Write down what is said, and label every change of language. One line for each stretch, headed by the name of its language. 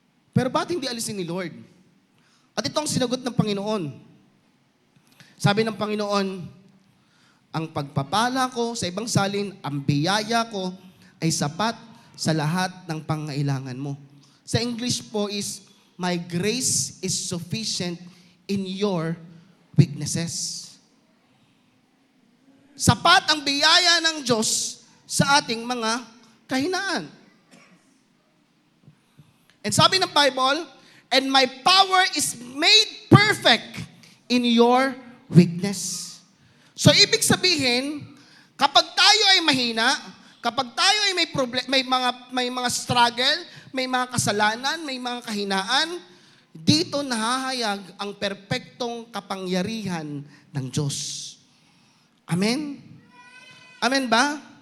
Filipino: Pero bakit hindi alisin ni Lord? At ito ang sinagot ng Panginoon. Sabi ng Panginoon, ang pagpapala ko sa ibang salin, ang biyaya ko ay sapat sa lahat ng pangailangan mo. Sa English po is,
English: my grace is sufficient in your weaknesses.
Filipino: Sapat ang biyaya ng Diyos sa ating mga kahinaan.
English: And
Filipino: sabi ng
English: Bible, and my power is made perfect in your weakness.
Filipino: So ibig sabihin, kapag tayo ay mahina, kapag tayo ay may problem, may mga struggle, may mga kasalanan, may mga kahinaan, dito nahahayag ang perpektong kapangyarihan ng Diyos. Amen? Amen ba?